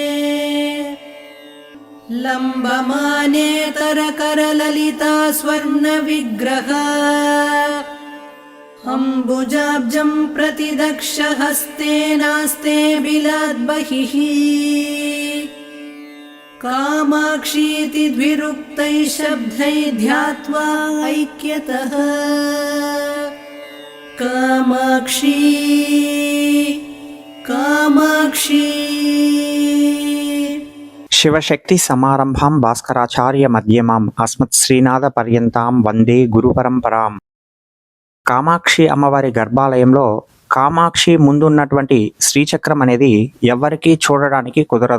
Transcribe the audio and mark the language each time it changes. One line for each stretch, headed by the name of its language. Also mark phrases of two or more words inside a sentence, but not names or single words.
Sanskrit: लम्बमानेतरकरललिता स्वर्णविग्रह अम्बुजाब्जं प्रतिदक्षहस्तेनास्ते बिलाद्बहिः कामाक्षीति द्विरुक्तैः शब्दैः ध्यात्वा ऐक्यतः कामाक्षी कामाक्षी। శివశక్తి సమారంభాం భాస్కరాచార్య మధ్యమాం అస్మత్ శ్రీనాథ పర్యంతాం వందే గురు పరంపరాం.
Telugu: కామాక్షి అమ్మవారి గర్భాలయంలో కామాక్షి ముందున్నటువంటి శ్రీచక్రం అనేది ఎవ్వరికీ చూడడానికి కుదరదు.